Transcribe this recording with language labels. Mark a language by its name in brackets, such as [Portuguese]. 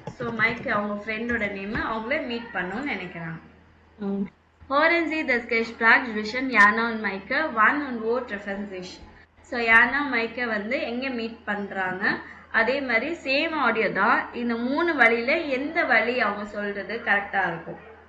[Tamil] So மைக்கே அவங்க ஃப்ரெண்டோட name, அவங்கள மீட் பண்ணணும்னு நினைக்கிறாங்க. [German] Hören Sie das Gespräch zwischen Jana und Maike, wann und wo treffen sich? [Tamil] So Jana மைக்கே வந்து எங்கே மீட் பண்ணுறாங்க. அதே மாதிரி சேம் ஆடியோ தான். இந்த 3 வழியில எந்த வழி அவங்க சொல்றது கரெக்டாக இருக்கும்.